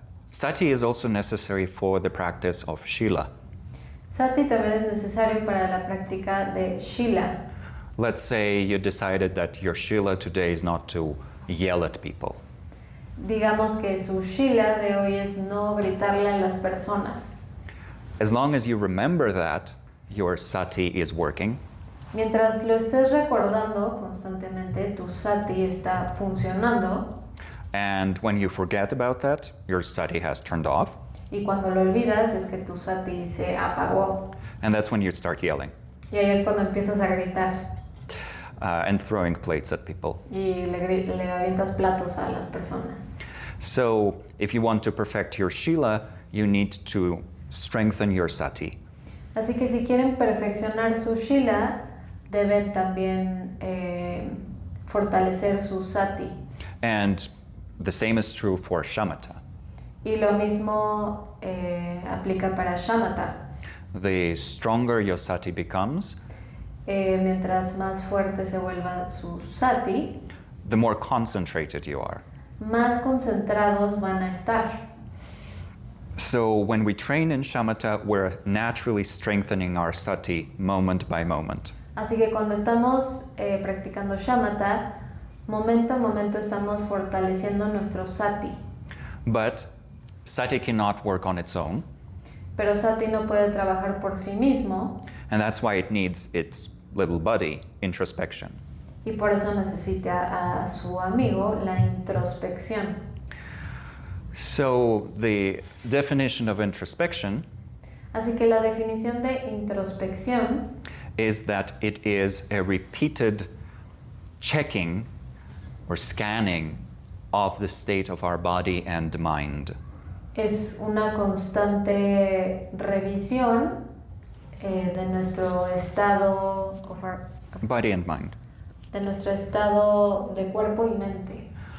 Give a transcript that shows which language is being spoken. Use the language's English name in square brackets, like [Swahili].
[English] Sati is also necessary for the practice of shila. [Spanish] Sati también es necesario para la práctica de shila. [English] Let's say you decided that your shila today is not to yell at people. [Spanish] Digamos que su shila de hoy es no gritarle a las personas. [English] As long as you remember that, your sati is working. [Spanish] Mientras lo estés recordando constantemente, tu sati está funcionando. [English] And when you forget about that, your sati has turned off. [Spanish] Y cuando lo olvidas es que tu sati se apagó. [English] And that's when you start yelling [Spanish] Y ahí es cuando empiezas a gritar [English] and throwing plates at people. [Spanish] y le avientas platos a las personas. [English] So if you want to perfect your shila, you need to strengthen your sati. [Spanish] Así que si quieren perfeccionar su shila, deben también fortalecer su sati. [English] And the same is true for shamatha. [Spanish] Y lo mismo aplica para shamatha. [English] The stronger your sati becomes, [Spanish] Mientras más fuerte se vuelva su sati, [English] the more concentrated you are. [Spanish] más concentrados van a estar. [English] So when we train in shamatha, we're naturally strengthening our sati moment by moment. [Spanish] Así que cuando estamos practicando shamatha, momento a momento estamos fortaleciendo nuestro sati. [English] But sati cannot work on its own, [Spanish] Pero sati no puede trabajar por sí mismo [English] and that's why it needs its little buddy, introspection. [Spanish] y por eso necesita a su amigo la introspección. [English] So the definition of introspection [Spanish] Así que la definición de introspección [English] is that it is a repeated checking or scanning of the state of our body and mind. [Spanish] es una constante revisión de nuestro estado [English] Body and mind. [Spanish] de nuestro estado de cuerpo y mente.